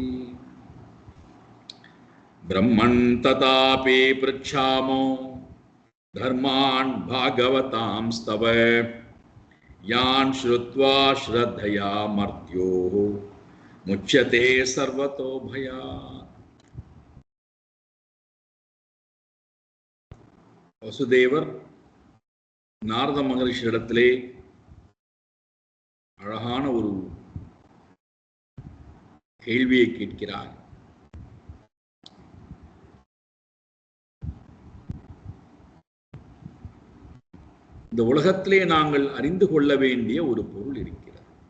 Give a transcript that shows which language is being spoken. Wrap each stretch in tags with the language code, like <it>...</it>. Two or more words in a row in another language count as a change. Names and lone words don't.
<sa>ब्रह्मन् तथापि पृच्छामो धर्मान् भागवतां स्तव यान् श्रुत्वा श्रद्धया मर्त्यो मुच्यते सर्वतो भयात्.</sa> <ta>வசுதேவர் நாரத மகரிஷியிடத்திலே அழகான ஒரு கேள்வியை கேட்கிறார். இந்த உலகத்திலே நாங்கள் அறிந்து கொள்ள வேண்டிய ஒரு பொருள் இருக்கிறது.</ta>